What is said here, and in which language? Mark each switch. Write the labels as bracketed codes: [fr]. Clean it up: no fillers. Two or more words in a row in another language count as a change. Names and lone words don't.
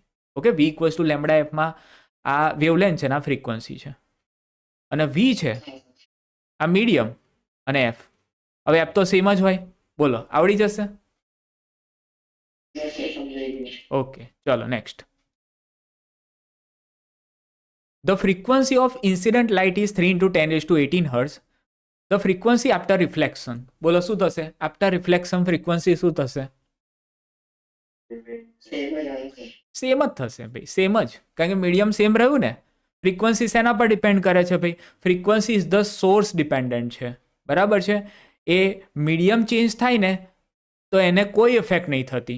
[gu] ઓકે, [en] v equals to lambda [gu] એફમાં આ વેવલેન્થ છે ને આ ફ્રીક્વન્સી છે, અને વી છે આ મીડિયમ અને એફ. હવે એફ તો સેમ જ હોય. બોલો, આવડી જશે? [en] Yes, sir, [gu] સમજાઈ ગયું. ઓકે, ચલો નેક્સ્ટ. [en] The frequency of incident light is 3 into 10 raised to 18 hertz. The frequency after reflection. [gu] બોલો શું થશે? [en] After reflection frequency [gu] શું થશે? Same જ answer. સેમ જ થશે ભાઈ, સેમ જ, કારણ કે મીડિયમ સેમ રહ્યું ને. ફ્રીક્વન્સી શેના પર ડિપેન્ડ કરે છે ભાઈ? [en] frequency is the source dependent [gu] છે, બરાબર છે. એ મીડિયમ ચેન્જ થાય ને તો એને કોઈ ઇફેક્ટ નહીં થતી.